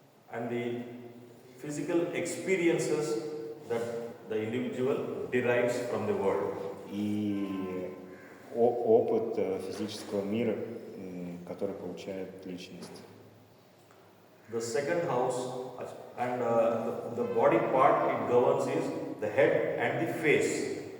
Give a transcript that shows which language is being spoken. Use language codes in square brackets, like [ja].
[en] And the physical experiences that the individual derives from the world. [ru] И опыт физического мира, который получает личность. [en] The second house and the body part it governs is the head and the face.